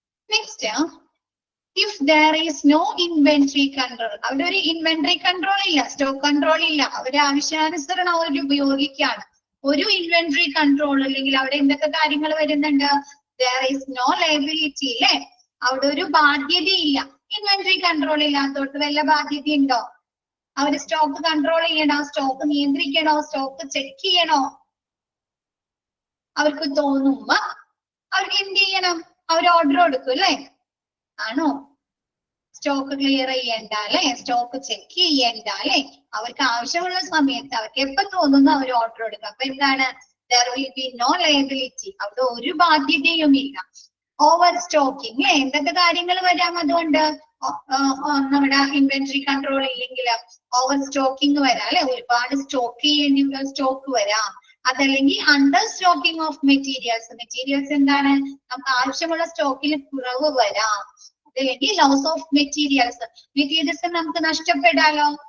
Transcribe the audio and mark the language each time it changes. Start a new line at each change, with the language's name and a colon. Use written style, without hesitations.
Malayalam: Next,
English: if there is no inventory control,
Malayalam: അവിടെ ഒരു inventory control ഇല്ല, സ്റ്റോക്ക് കൺട്രോൾ ഇല്ല, അവര് ആവശ്യാനുസരണം അവർ ഉപയോഗിക്കുകയാണ്. ഒരു ഇൻവെന്ററി കൺട്രോൾ അല്ലെങ്കിൽ അവിടെ എന്തൊക്കെ കാര്യങ്ങൾ വരുന്നുണ്ട്?
English: there is no liability,
Malayalam: അല്ലെ? അവിടെ ഒരു ബാധ്യതയില്ല. ഇൻവെന്ററി കൺട്രോൾ ഇല്ലാത്തോട്ട് വല്ല ബാധ്യത ഉണ്ടോ? അവര് സ്റ്റോക്ക് കൺട്രോൾ ചെയ്യണോ? സ്റ്റോക്ക് നിയന്ത്രിക്കണോ? സ്റ്റോക്ക് ചെക്ക് ചെയ്യണോ? അവർക്ക് തോന്നുമ്പോ അവർക്ക് എന്ത് ചെയ്യണം? അവർ ഓർഡർ കൊടുക്കും, അല്ലെ? ആണോ? സ്റ്റോക്ക് ക്ലിയർ ചെയ്യണ്ട, അല്ലെ? സ്റ്റോക്ക് ചെക്ക് ചെയ്യണ്ട, അല്ലെ? അവർക്ക് ആവശ്യമുള്ള സമയത്ത് അവർക്ക് എപ്പോ തോന്നുന്നു അവർ ഓർഡർ കൊടുക്കുക. അപ്പൊ എന്താണ്?
English: there will be no liability,
Malayalam: അവിടെ ഒരു ബാധ്യതയും ഇല്ല. ഓവർ സ്റ്റോക്കിംഗ്, അല്ലെ? എന്തൊക്കെ കാര്യങ്ങൾ വരാം അതുകൊണ്ട്? നമ്മുടെ ഇൻവെന്ററി കൺട്രോൾ ഇല്ലെങ്കിൽ ഓവർ സ്റ്റോക്കിംഗ് വരാം, അല്ലെ? ഒരുപാട് സ്റ്റോക്ക് ചെയ്യേണ്ടി സ്റ്റോക്ക് വരാം. അതല്ലെങ്കിൽ അണ്ടർ സ്റ്റോക്കിംഗ് ഓഫ് മെറ്റീരിയൽസ് എന്താണ്? നമുക്ക് ആവശ്യമുള്ള സ്റ്റോക്കിൽ കുറവ് വരാം. അതല്ലെങ്കിൽ ലോസ് ഓഫ് മെറ്റീരിയൽസ് നമുക്ക് നഷ്ടപ്പെടാലോ.